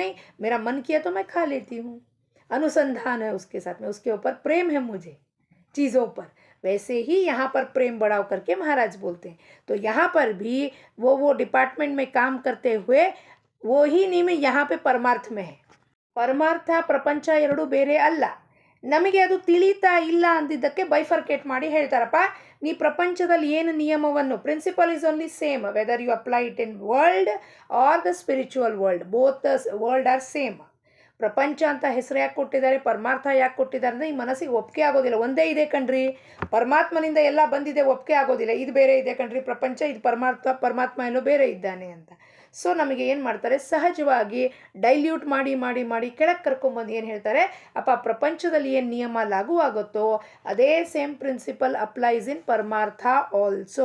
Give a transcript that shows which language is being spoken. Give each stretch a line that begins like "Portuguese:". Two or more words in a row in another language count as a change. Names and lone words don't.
Hindi: नहीं, मेरा मन किया तो मैं खा लेती हूँ. अनुसंधान है उसके साथ में, उसके ऊपर प्रेम है मुझे चीज़ों पर. वैसे ही यहाँ पर प्रेम बढ़ाव करके महाराज बोलते हैं. तो यहाँ पर भी वो डिपार्टमेंट में काम करते हुए वो ही नियम यहाँ पे परमार्थ में है.
Kannada: ಪರಮಾರ್ಥ ಪ್ರಪಂಚ ಎರಡೂ ಬೇರೆ ಅಲ್ಲ. ನಮಗೆ ಅದು ತಿಳಿತಾ ಇಲ್ಲ ಅಂದಿದ್ದಕ್ಕೆ ಬೈಫರ್ಕೇಟ್ ಮಾಡಿ ಹೇಳ್ತಾರಪ್ಪ, ನೀ ಪ್ರಪಂಚದಲ್ಲಿ ಏನು ನಿಯಮವನ್ನು,
English: principle is only same whether you apply it in world or the spiritual world, both the world are same.
Kannada: ಪ್ರಪಂಚ ಅಂತ ಹೆಸರು ಯಾಕೆ ಕೊಟ್ಟಿದ್ದಾರೆ, ಪರಮಾರ್ಥ ಯಾಕೆ ಕೊಟ್ಟಿದ್ದಾರೆ ಅಂದರೆ ಈ ಮನಸ್ಸಿಗೆ ಒಪ್ಪಿಗೆ ಆಗೋದಿಲ್ಲ. ಒಂದೇ ಇದೆ ಕಣ್ರಿ, ಪರಮಾತ್ಮನಿಂದ ಎಲ್ಲ ಬಂದಿದೆ, ಒಪ್ಪಿಗೆ ಆಗೋದಿಲ್ಲ. ಇದು ಬೇರೆ ಇದೆ ಕಣ್ರಿ ಪ್ರಪಂಚ, ಇದು ಪರಮಾತ್ಮ ಎಲ್ಲೋ ಬೇರೆ ಇದ್ದಾನೆ ಅಂತ. ಸೊ ನಮಗೆ ಏನು ಮಾಡ್ತಾರೆ, ಸಹಜವಾಗಿ ಡೈಲ್ಯೂಟ್ ಮಾಡಿ ಮಾಡಿ ಮಾಡಿ ಕೆಳಗೆ ಕರ್ಕೊಂಬಂದು ಏನು ಹೇಳ್ತಾರೆ, ಅಪ್ಪ ಪ್ರಪಂಚದಲ್ಲಿ ಏನು ನಿಯಮ ಲಾಗೂ ಆಗುತ್ತೋ ಅದೇ
English: same principle applies in
Kannada: ಪರಮಾರ್ಥ ಆಲ್ಸೋ.